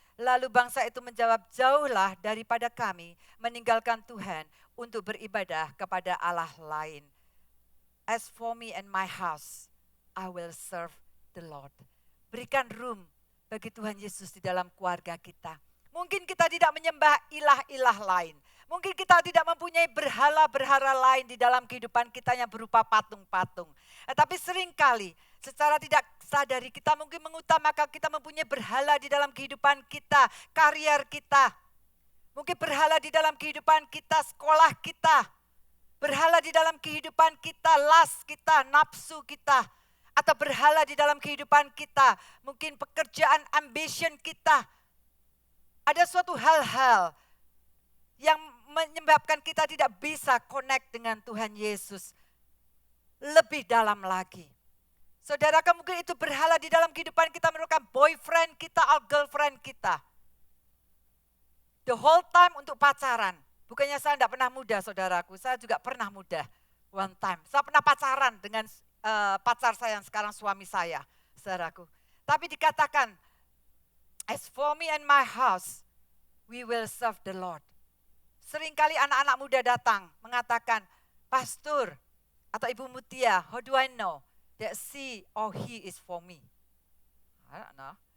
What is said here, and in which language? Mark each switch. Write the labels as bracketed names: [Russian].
[Indonesian] Lalu bangsa itu menjawab, jauhlah daripada kami meninggalkan Tuhan untuk beribadah kepada Allah lain. [English] As for me and my house, I will serve the Lord. [Indonesian] Berikan room bagi Tuhan Yesus di dalam keluarga kita. Mungkin kita tidak menyembah ilah-ilah lain. Mungkin kita tidak mempunyai berhala-berhala lain di dalam kehidupan kita yang berupa patung-patung. Tapi seringkali secara tidak sadari kita mungkin mengutamakan kita mempunyai berhala di dalam kehidupan kita, karier kita. Mungkin berhala di dalam kehidupan kita, sekolah kita. Berhala di dalam kehidupan kita, lust kita, nafsu kita. Atau berhala di dalam kehidupan kita, mungkin pekerjaan, ambition kita. Ada suatu hal-hal yang menyebabkan kita tidak bisa connect dengan Tuhan Yesus lebih dalam lagi. Saudara, mungkin itu berhala di dalam kehidupan kita merupakan boyfriend kita atau girlfriend kita. [English] The whole time [Indonesian] untuk pacaran. Bukannya saya tidak pernah muda, saudaraku. Saya juga pernah muda [English] one time. [Indonesian] Saya pernah pacaran dengan pacar saya yang sekarang suami saya, saudaraku. Tapi dikatakan, [English] as for me and my house, we will serve the Lord. [Indonesian] Seringkali anak-anak muda datang mengatakan, Pastor atau Ibu Mutia, [English] how do I know that she or he is for me? I don't know.